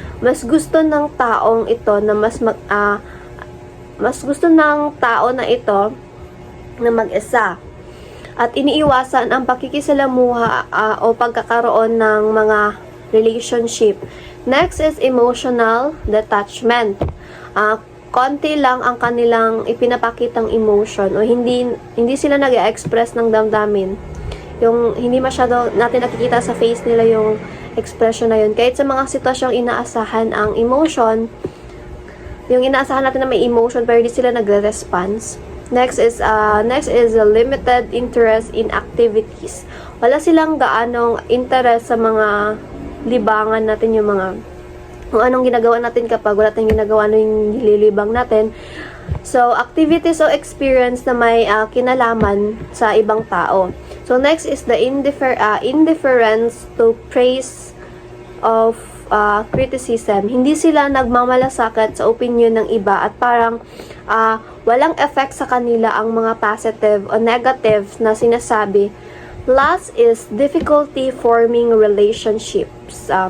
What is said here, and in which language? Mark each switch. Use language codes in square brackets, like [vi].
[tl] Mas gusto ng taong ito na mas gusto ng tao na ito na mag-isa. At iniiwasan ang pakikisalamuha o pagkakaroon ng mga relationship. [en] Next is emotional detachment. [tl] Konti lang ang kanilang ipinapakitang emotion o hindi sila nag-express ng damdamin. Yung hindi masyado natin nakikita sa face nila yung expression na yun. Kahit sa mga sitwasyong inaasahan ang emotion, yung inaasahan natin na may emotion pero hindi sila nagre-response. [en] Next is a limited interest in activities. [tl] Wala silang gaanong interest sa mga libangan natin, yung mga kung anong ginagawa natin kapag wala tayong ginagawa, ano yung nililibang natin. So, activities o experience na may kinalaman sa ibang tao. [en] So, next is the indifference to praise of criticism. [tl] Hindi sila nagmamalasakit sa opinion ng iba at parang walang effect sa kanila ang mga positive o negative na sinasabi. [en] Last is difficulty forming relationships.